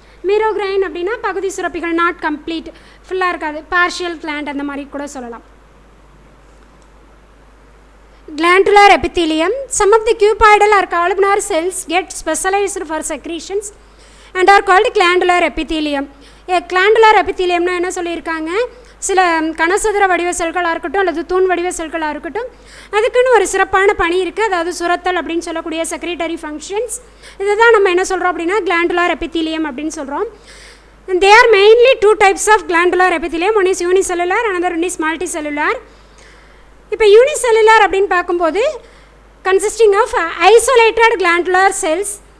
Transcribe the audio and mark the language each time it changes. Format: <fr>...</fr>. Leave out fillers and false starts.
<ta>மீரோக்ரைன் அப்படின்னா பகுதி சுரப்பிகள்,</ta> <en>not complete,</en> <ta>ஃபுல்லாக இருக்காது, பார்ஷியல் கிளாண்ட் அந்த மாதிரி கூட சொல்லலாம்.</ta> <en>Glandular epithelium, some of the cuboidal or columnar cells get specialized for secretions and are called glandular epithelium.</en> <ta>Glandular epitheliumனா என்ன சொல்லியிருக்காங்க, சில கனசதுர வடிவ செல்களாக இருக்கட்டும் அல்லது தூண் வடிவ செல்களாக இருக்கட்டும், அதுக்குன்னு ஒரு சிறப்பான பணி இருக்குது, அதாவது சுரத்தல் அப்படின்னு சொல்லக்கூடிய செக்ரேட்டரி ஃபங்க்ஷன்ஸ். இதை தான் நம்ம என்ன சொல்கிறோம் அப்படின்னா கிளாண்டுலார் எபித்திலியம் அப்படின்னு சொல்கிறோம்.</ta> <en>There are mainly 2 types of glandular epithelium, one is unicellular, another one is multicellular. இப்போ unicellular</en> <ta>அப்படின்னு பார்க்கும்போது</ta> <en>consisting of isolated glandular cells</en>